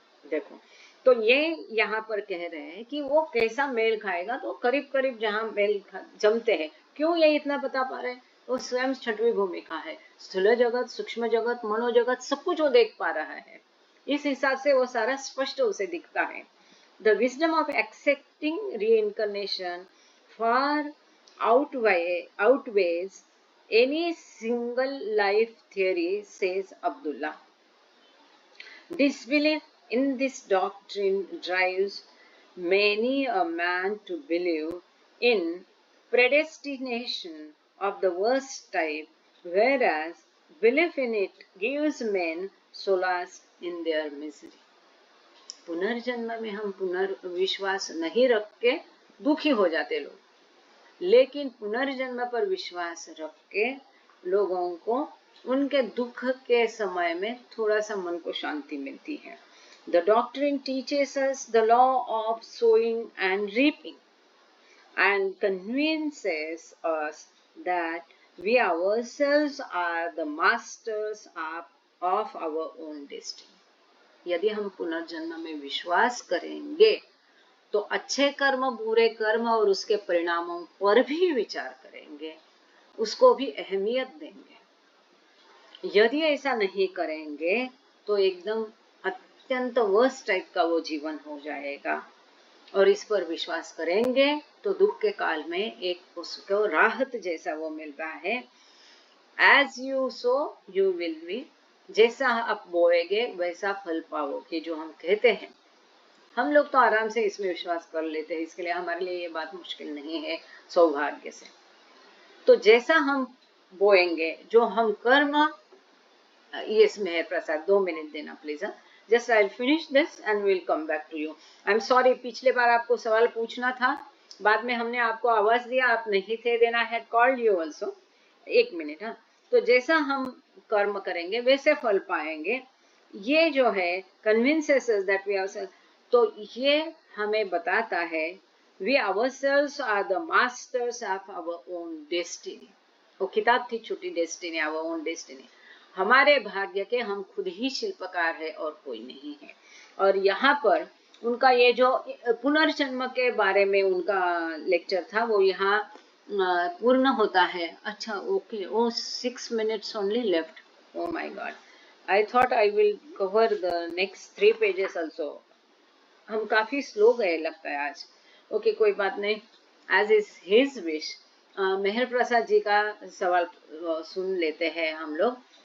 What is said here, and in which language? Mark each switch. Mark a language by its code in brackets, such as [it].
[hi] देखो, तो ये यहाँ पर कह रहे हैं कि वो कैसा मेल खाएगा, तो करीब करीब जहाँ मेल जमते हैं। क्यों ये इतना बता पा रहे हैं? वो स्वयं छठवीं भूमिका है, स्थूल जगत, सूक्ष्म जगत, मनोजगत, सब कुछ वो देख पा रहा है। इस हिसाब से वो सारा स्पष्ट उसे दिखता है। [en] The wisdom of accepting रीइंcarnation far outweighs any single life theory, says Abdullah. Disbelief in this doctrine drives many a man to believe in predestination of the worst type, whereas belief in it gives men solace in their misery. [hi] पुनर्जन्म में हम पुनर्विश्वास नहीं रख के दुखी हो जाते लोग, लेकिन पुनर्जन्म पर विश्वास रख के लोगों को उनके दुख के समय में थोड़ा सा मन को शांति मिलती है। [en] The doctrine teaches us the law of sowing and reaping and convinces us that we ourselves are the masters of our own destiny. [hi] यदि हम पुनर्जन्म में विश्वास करेंगे तो अच्छे कर्म, बुरे कर्म और उसके परिणामों पर भी विचार करेंगे, उसको भी अहमियत देंगे। यदि ऐसा नहीं करेंगे तो एकदम अत्यंत वर्स्ट टाइप का वो जीवन हो जाएगा। और इस पर विश्वास करेंगे तो दुख के काल में एक उसको राहत जैसा वो मिलता है। [en] as you sow you will be, [hi] जैसा आप बोएगे वैसा फल पाओगे, जो हम कहते हैं। हम लोग तो आराम से इसमें विश्वास कर लेते हैं, इसके लिए हमारे लिए ये बात मुश्किल नहीं है, सौभाग्य से। तो जैसा हम बोएंगे, जो हम कर्म [en] Yes, Meher Prasad, 2 minute [hi] देना [en] please. Just I'll finish this and we'll come back to you. I'm sorry, [hi] पिछले बार आपको सवाल पूछना था, बाद में हमने आपको आवाज दिया, आप नहीं थे देना, [en] had called you also. [hi] 1 minute, हाँ. तो जैसा हम कर्म करेंगे वैसे फल पाएंगे. ये जो है [en] convinces us that we are, [hi] तो ये हमें बताता है [en] we ourselves are the masters of our own destiny. [hi] वो किताब थी छोटी, डेस्टिनी, [en] our own destiny. [hi] हमारे भाग्य के हम खुद ही शिल्पकार है और कोई नहीं है. और यहाँ पर उनका ये जो पुनर्जन्म के बारे में उनका लेक्चर था वो यहाँ पूर्ण होता है. अच्छा, [en] Okay, oh 6 minutes only left. Oh my God, I thought I will cover the next 3 pages also. [hi] हम काफी स्लो गए लगता है आज. ओके, कोई बात नहीं, [en] as is his wish. [hi] मेहर प्रसाद जी का सवाल सुन लेते हैं हम लोग.